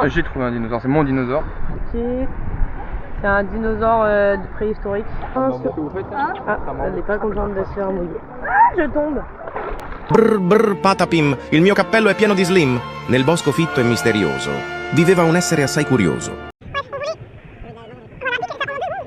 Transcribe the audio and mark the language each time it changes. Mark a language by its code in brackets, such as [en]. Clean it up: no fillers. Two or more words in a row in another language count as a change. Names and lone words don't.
[fr] J'ai trouvé un dinosaure, c'est mon dinosaure. Ok. C'est un dinosaure préhistorique. Qu'est-ce que vous faites là? Ah, elle n'est pas contente de se faire mouiller. Je tombe. [it] Brr brr patapim, il mio cappello è pieno di slim. Nel bosco fitto e misterioso viveva un essere assai curioso.